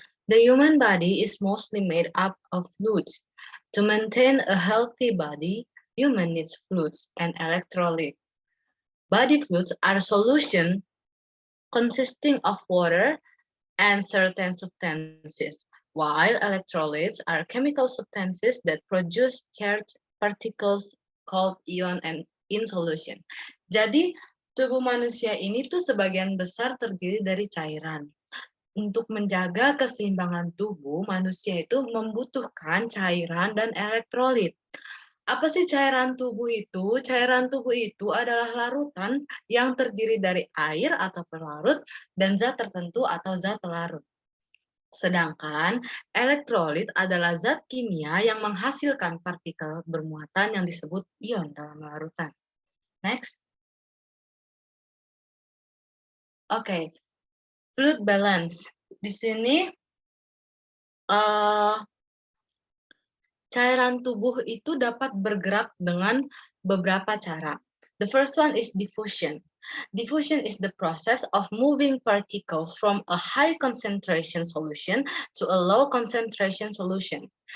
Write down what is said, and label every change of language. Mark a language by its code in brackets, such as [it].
[en] The human body is mostly made up of fluids. To maintain a healthy body, human needs fluids and electrolytes. Body fluids are solutions consisting of water and certain substances, while electrolytes are chemical substances that produce charged particles called ion and in solution. [id] Jadi, tubuh manusia ini tuh sebagian besar terdiri dari cairan. Untuk menjaga keseimbangan tubuh, manusia itu membutuhkan cairan dan elektrolit. Apa sih cairan tubuh itu? Cairan tubuh itu adalah larutan yang terdiri dari air atau pelarut dan zat tertentu atau zat pelarut. Sedangkan elektrolit adalah zat kimia yang menghasilkan partikel bermuatan yang disebut ion dalam larutan. [en] Next. [id] Oke, fluid balance. Di sini cairan tubuh itu dapat bergerak dengan beberapa cara. [en] The first one is diffusion. Diffusion is the process of moving particles from a high concentration solution to a low concentration solution.